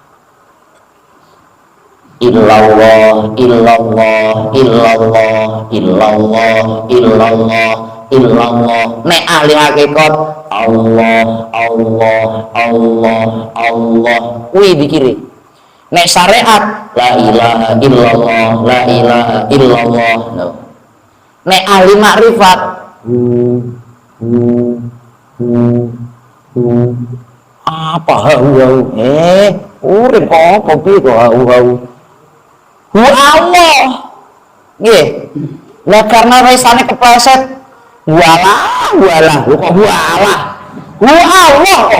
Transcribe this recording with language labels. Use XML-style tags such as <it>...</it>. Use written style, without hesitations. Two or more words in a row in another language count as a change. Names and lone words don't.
<ar>إلا الله، إلا الله، إلا الله، إلا الله، إلا الله، إلا الله.</ar> <jv>Nek ahli hakikat Allah, Allah, Allah, Allah. Kuwi dikire. Nek syariat</jv> <ar>لا إله إلا الله، لا إله إلا الله.</ar> <jv>No. Nek ahli makrifat apa hau urip apa piye kok hau</jv> <ar>هو الله</ar> <jv>nggih. Lah karena resane kepleset walah kok walah</jv> <ar>هو الله</ar> <jv>kok</jv>